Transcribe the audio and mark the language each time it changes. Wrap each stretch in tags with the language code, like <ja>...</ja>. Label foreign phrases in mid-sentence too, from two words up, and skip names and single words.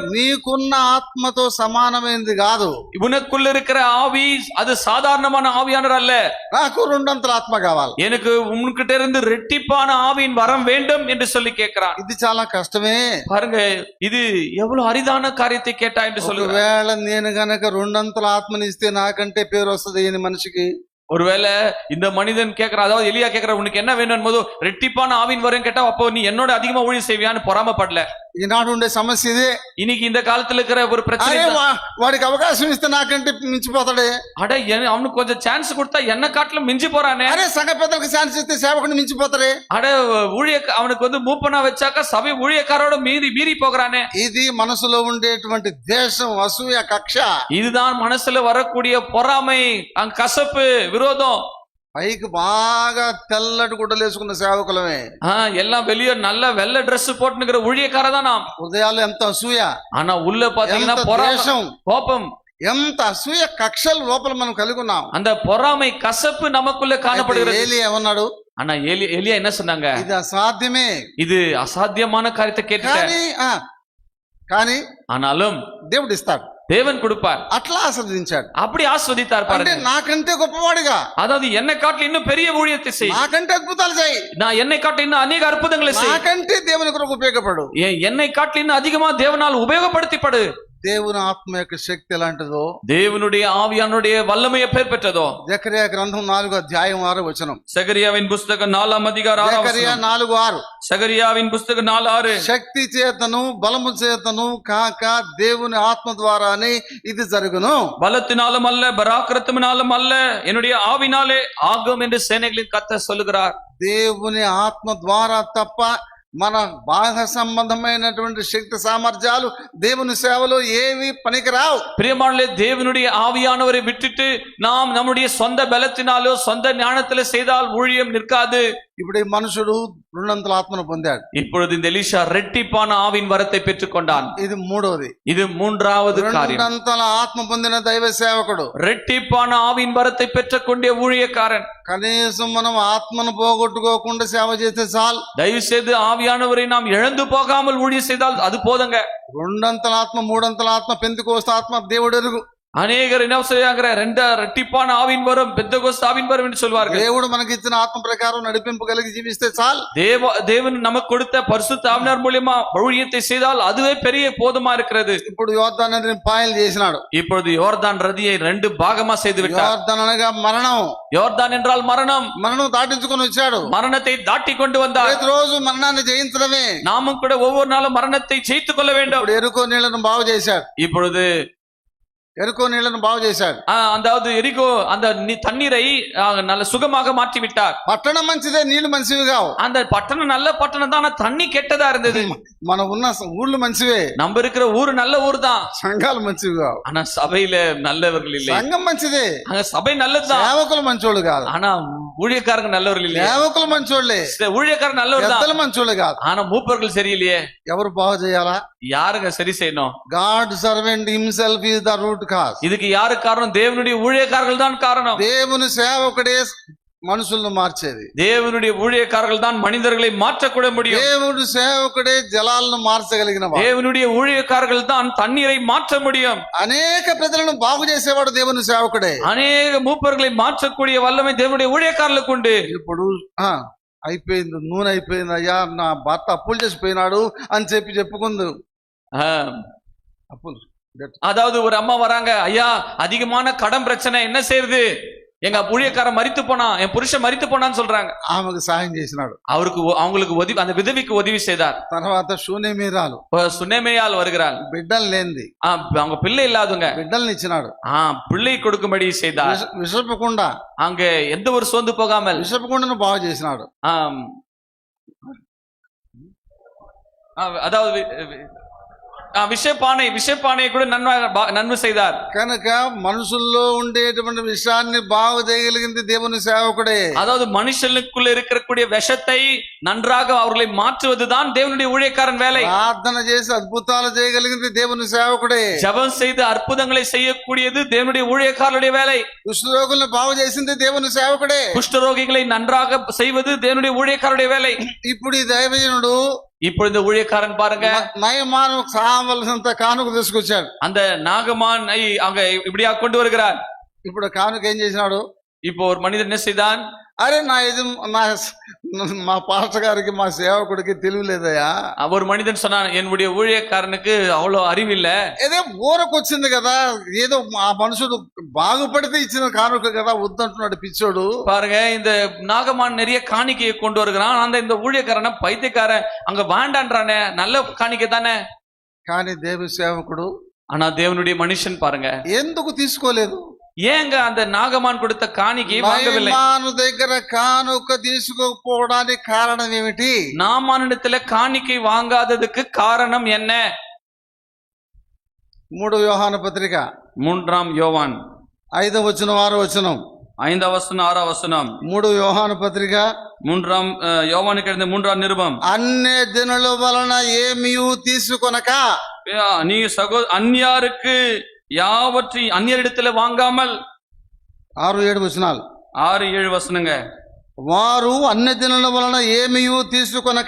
<te>నీకున్న ఆత్మతో సమానమైనది కాదు,</te> <ta>உனக்குள்ள இருக்கிற ஆவி அது சாதாரணமான ஆவியானவர் அல்ல.</ta> <te>నాకు 2 ఆత్మ కావాలి,</te> <ta>எனக்கு உன்கிட்ட இருந்து ரெட்டிப்பான ஆவியின் வரம் வேண்டும் என்று சொல்லி கேட்கிறான்.</ta> <te>ఇది చాలా కష్టమే.</te> <ta>பாருங்க, இது எவ்வளவு அரிதான காரியத்தை கேட்டா என்று சொல்லுவேன்.</ta> <te>ఒకవేళ నేను గనక 2 ఆత్మనిస్తే నాకంటే పేరు వస్తుంది ఈ మనిషికి.</te> <ta>ஒருவேளை இந்த மனிதன் கேட்கிறான், அதாவது எலியா கேட்கிற, உனக்கு என்ன வேணும் போது ரெட்டிப்பான ஆவின் வரும் கேட்டா, அப்போ நீ என்னோட அதிகமா ஊழியம் செய்வியான்னு பொறாமப்படல.</ta> <te>ఈనాడు ఉండే సమస్య ఇదే.</te> <ta>இன்னைக்கு இந்த காலத்துல இருக்கிற ஒரு பிரச்சனை,</ta> <te>వాడికి అవకాశం ఇస్తే నాకంటే మించిపోతాడే,</te> <ta>அட அவனுக்கு கொஞ்சம் சான்ஸ் கொடுத்தா என்ன காட்டிலும் மிஞ்சி போறானே,</ta> <te>అరే సంఘ పెద్దలకు ఛాన్స్ ఇస్తే సేవకుని మించిపోతాడే,</te> <ta>அட அவனுக்கு வந்து மூப்பனா வச்சாக்கா சபை ஊழியக்காரோட மீறி போகிறானே.</ta> <te>ఇది మనసులో ఉండేటువంటి ద్వేషం, అసూయ, కక్ష.</te> <ta>இதுதான் மனசுல வரக்கூடிய பொறாமை, கசப்பு, விரோதம்.</ta> <te>పైకి బాగా తెల్లటి గుడ్డలు వేసుకున్న సేవకులమే,</te> <ta>எல்லாம் வெளியே நல்ல வெள்ளை ட்ரெஸ் போட்டுக்கிற ஊழியக்காரதான் நாம்.</ta> <te>హృదయాలు ఎంత అసూయ,</te> <ta>ஆனா உள்ள பாத்தீங்கன்னா</ta> <te>ద్వేషం,</te> <ta>கோபம்,</ta> <te>ఎంత అసూయ కక్షలు లోపల మనం కలిగి ఉన్నాం.</te> <ta>அந்த பொறாமை, கசப்பு நமக்குள்ள காணப்படுகிறது.</ta> <te>ఏలియా ఏమన్నాడు?</te> <ta>ஆனா எலியா என்ன சொன்னாங்க?</ta> <te>ఇది అసాధ్యమే,</te> <ta>இது అసాధ్యமான காரியத்தை கேட்டுட்டார்.</ta> <te>కానీ</te> <ta>ஆனாலும்</ta> <te>దేవుడు ఇస్తాడు,</te> <ta>தேவன் கொடுப்பார்.</ta> <te>అట్లా ఆస్వాదించాడు,</te> <ta>அப்படி ஆஸ்வதித்தார்.</ta> <te>అంటే నాకంటే గొప్పవాడిగా,</te> <ta>அதாவது என்னை காட்டில இன்னும் பெரிய ஊழியத்தை செய்,</ta> <te>నాకంటే అద్భుతాలు చేయి,</te> <ta>நான் என்னை காட்டில இன்னும் அநேக அற்புதங்களை செய்,</ta> <te>నాకంటే దేవుని కొరకు ఉపయోగపడు,</te> <ta>என்னை காட்டில இன்னும் அதிகமா தேவனால் உபயோகப்படுத்திப்படு.</ta> <te>దేవుని ఆత్మ యొక్క శక్తి ఎలాంటిదో,</te> <ta>தேவனுடைய ஆவியானுடைய வல்லமையை பெயர் பெற்றதோ.</ta> <te>జకరియా గ్రంథం 4వ అధ్యాయం 6వ వచనం.</te> <ta>சகரியாவின் புஸ்தகம் 4ஆம் அதிகாரம் 6ஆம்</ta> <te>జకరియా వచనం. 4:6.</te> <ta>சகரியாவின் புஸ்தகம் 4:6.</ta> <te>శక్తి చేతను బలము చేతను కాక దేవుని ఆత్మ ద్వారానే ఇది జరుగును.</te> <ta>பலத்தினாலும் அல்ல, பராக்கிரத்தினாலும் அல்ல, என்னுடைய ஆவினாலே ஆகும் என்று சேனைகளின் கர்த்தர் சொல்லுகிறார்.</ta> <te>దేవుని ఆత్మ ద్వారా తప్ప మన బాహ్య సంబంధమైనటువంటి శక్తి సామర్థ్యాలు దేవుని సేవలో ఏవి పనికిరావు.</te> <ta>பிரியமானவர்களே, தேவனுடைய ஆவியானவரை விட்டுட்டு நாம் நம்முடைய சொந்த பலத்தினாலோ சொந்த ஞானத்திலே செய்தால் ஊழியம் நிற்காது.</ta> <te>ఇప్పుడు ఈ మనుషుడు 2 ఆత్మను పొందాడు.</te> <ta>இப்பொழுது இந்த எலிஷா ரெட்டிப்பான ஆவின் வரத்தை பெற்றுக் கொண்டான்.</ta> <te>ఇది మూడోది.</te> <ta>இது மூன்றாவது காரியம்.</ta> <te>2 ఆత్మ పొందిన దైవ సేవకుడు,</te> <ta>ரெட்டிப்பான ஆவின் வரத்தை பெற்றுக்கொண்ட ஊழியக்காரன்.</ta> <te>కనీసం మనం ఆత్మను పోగొట్టుకోకుండా సేవ చేస్తే చాలు.</te> <ta>தயவு செய்து ஆவியானவரை நாம் இழந்து போகாமல் ஊழியம் செய்தால் அது போதுங்க.</ta> <te>2 ఆత్మ, 3 ఆత్మ, పెంతెకోస్తు ఆత్మ దేవుడు ఎరుగు.</te> <ta>அநேகர் என்ன செய்யாங்கிற ரெட்டிப்பான ஆவின் வரும், பெந்தெகோஸ்து ஆவின் வரும் என்று சொல்வார்கள்.</ta> <te>దేవుడు మనకి ఇచ్చిన ఆత్మ ప్రకారం నడిపింపు కలిగి జీవిస్తే చాలు.</te> <ta>தேவன் நமக்கு கொடுத்த பரிசுத்த ஆவியார் மூலமா ஊழியத்தை செய்தால் அதுவே பெரிய போதுமா இருக்கிறது.</ta> <te>ఇప్పుడు యోర్దాను నదిని పాయలు చేసినాడు.</te> <ta>இப்பொழுது யோர்தான் நதியை 2 பாகமா செய்து விட்டார்.</ta> <te>యోర్దాను అనగా మరణం.</te> <ta>யோர்தான் என்றால் மரணம்.</ta> <te>మరణం దాటించుకొని వచ్చాడు.</te> <ta>மரணத்தை தாட்டி கொண்டு வந்தார்.</ta> <te>ప్రతిరోజు మరణాన్ని జయించడమే.</te> <ta>நாமும் கூட ஒவ்வொரு நாளும் மரணத்தை ஜெயித்துக் கொள்ள வேண்டும்.</ta> <te>ఇప్పుడు ఎరుకో నీళ్లను బాగు చేశాడు.</te> <ta>இப்பொழுது</ta> <te>ఎరుకో నీళ్లను బాగు చేశాడు.</te> <ta>அதாவது எரிகோ அந்த தண்ணீரை நல்ல சுகமாக மாற்றி விட்டார்.</ta> <te>పట్టణం మంచిదే, నీళ్లు మంచివి కావు.</te> <ta>அந்த பட்டணம் நல்ல பட்டணம் தான், ஆனா தண்ணி கெட்டதா இருந்தது.</ta> <te>మన ఉన్న ఊళ్ళు మంచివే,</te> <ta>நம்ம இருக்கிற ஊரு நல்ல ஊர் தான்,</ta> <te>సంఘాలు మంచివి కావు.</te> <ta>ஆனா సభையில நல்லவர்கள் இல்லை.</ta> <te>సంఘం మంచిదే,</te> <ta>அங்க சபை நல்லதுதான்,</ta> <te>సేవకులు మంచోళ్ళు కాదు.</te> <ta>ஆனா ஊழியக்காரங்க நல்லவர்கள் இல்லை.</ta> <te>సేవకులు మంచోళ్ళే,</te> <ta>ஊழியக்காரங்க நல்லவர்</ta> <te>పెద్దలు</te> <ta>தான்,</ta> <te>మంచోళ్ళు కాదు.</te> <ta>ஆனா மூப்பர்கள் சரியில்லையே.</ta> <te>ఎవరు బాగు చేయాలా?</te> <ta>யாருங்க சரி செய்யணும்?</ta> <en>God servant himself is the root cause.</en> <ta>இதுக்கு யாரு காரணம்? தேவனுடைய ஊழியக்காரர்கள் தான் காரணம்.</ta> <te>దేవుని సేవకుడే మనుషులను మార్చేది.</te> <ta>தேவனுடைய ஊழியக்காரர்கள் தான் மனிதர்களை மாற்றக்கூட முடியும்.</ta> <te>దేవుడు సేవకుడే జలాలను మార్చగలిగిన వాడు.</te> <ta>தேவனுடைய ஊழியக்காரர்கள் தான் தண்ணீரை மாற்ற முடியும்.</ta> <te>అనేక ప్రజలను బాగు చేసేవాడు దేవుని సేవకుడే.</te> <ta>அநேக மூப்பர்களை மாற்றக்கூடிய வல்லமை தேவனுடைய ஊழியக்காரர்களுக்கு உண்டு.</ta> <te>ఇప్పుడు అయిపోయింది, నూనె అయిపోయింది అయ్యా, నా భర్త అప్పులు చేసిపోయినాడు అని చెప్పుకుంది. అప్పులు,</te> <ta>அதாவது ஒரு அம்மா வராங்க, ஐயா அதிகமான கடன் பிரச்சனை, என்ன செய்யறது? எங்க ஊழியக்காரன் மரித்து போனா, என் புருஷன் மரித்து போனான்னு சொல்றாங்க.</ta> <te>ఆమెకు సాయం చేసినాడు.</te> <ta>அவங்களுக்கு உதவி, அந்த விதவிக்கு உதவி செய்தார்.</ta> <te>తర్వాత శూన్యమీరాలు,</te> <ta>சுனேமியால் வருகிறாள்,</ta> <te>బిడ్డలు లేనిది,</te> <ta>அவங்க பிள்ளை இல்லாதவங்க,</ta> <te>బిడ్డల్ని ఇచ్చినాడు.</te> <ta>பிள்ளை கொடுக்கும்படி செய்தார்.</ta> <te>విషపకుండా,</te> <ta>அங்க எந்த ஒரு சோர்ந்து போகாமல்</ta> <te>విషపకుండాను బాగు చేసినాడు.</te> <ta>அதாவது விஷப்பானை கூட நன்மை செய்தார்.</ta> <te>కనుక మనుషుల్లో ఉండేటువంటి విషయాన్ని బాగు చేయగలిగింది దేవుని సేవకుడే.</te> <ta>அதாவது மனுஷனுக்குள்ள இருக்கக்கூடிய விஷத்தை நன்றாக அவர்களை மாற்றுவதுதான் தேவனுடைய ஊழியக்காரன் வேலை.</ta> <te>ప్రార్థన చేసి అద్భుతాలు చేయగలిగింది దేవుని సేవకుడే.</te> <ta>ஜெபம் செய்து அற்புதங்களை செய்யக்கூடியது தேவனுடைய ஊழியக்காரருடைய வேலை.</ta> <te>కుష్ఠరోగులను బాగు చేసింది దేవుని సేవకుడే.</te> <ta>குஷ்டரோகிகளை நன்றாக செய்வது தேவனுடைய ஊழியக்காரருடைய வேலை.</ta> <te>ఇప్పుడు ఈ దైవజనుడు,</te> <ta>ఇప్పుడు இந்த ஊழியக்காரன் பாருங்க,</ta> <te>నయమాను కావలసినంత కానుక తీసుకొచ్చాడు.</te> <ta>அந்த நாகமான் அங்க இப்படியா கொண்டு வருகிறார்.</ta> <te>ఇప్పుడు కానుక ఏం చేసినాడు?</te> <ta>இப்போ ஒரு மனிதன் என்ன செய்தான்?</ta> <te>అరే మా పాస్టర్ గారికి, మా సేవకుడికి తెలియలేదయా.</te> <ta>ஒரு மனிதன் சொன்னான், என்னுடைய ஊழியக்காரனுக்கு அவ்வளவு அறிவில்லை.</ta> <te>ఏదో ఊరకొచ్చింది కదా, ఏదో ఆ మనుషుడు బాగుపడితే ఇచ్చిన కానుక కదా, వద్దంటున్నాడు పిచ్చోడు.</te> <ta>பாருங்க, இந்த நாகமான் நிறைய காணிக்கையை கொண்டு வருகிறான், அந்த இந்த ஊழியக்காரன பைத்தியக்காரன் அங்க வேண்டான்றானே, நல்ல காணிக்கை தானே.</ta> <te>కానీ దేవి సేవకుడు,</te> <ta>ஆனா தேவனுடைய மனுஷன் பாருங்க</ta> <te>ఎందుకు తీసుకోలేదు?</te> <ta>ஏங்க அந்த நாகமான் கொடுத்த காணிக்கையை வாங்கவில்லை?</ta> <te>నాయమాను దగ్గర కానుక తీసుకోకపోవడానికి కారణం ఏమిటి?</te> <ta>நாமானிடத்துல காணிக்கை வாங்காததுக்கு காரணம் என்ன?</ta> <te>3 యోహాను పత్రిక</te> <ta>3 யோவான்</ta> <te>5వ వచనం 6వ వచనం 5వ వచనం 6వ వచనం 3 యోహాను పత్రిక</te> <ta>3 யோவானுக்கு எழுதின 3ஆம் நிருபம்.</ta> <te>అన్య జనుల వలన ఏమీయూ తీసుకొనక,</te> <ta>நீ அந்நியாருக்கு யாவற்றையும் அந்நியரிடத்துல வாங்காமல்,</ta> <te>6-7 వచనాలు,</te> <ta>6-7 వசனங்க.</ta> <te>వారు అన్య జనుల వలన ఏమీయూ తీసుకొనక,</te>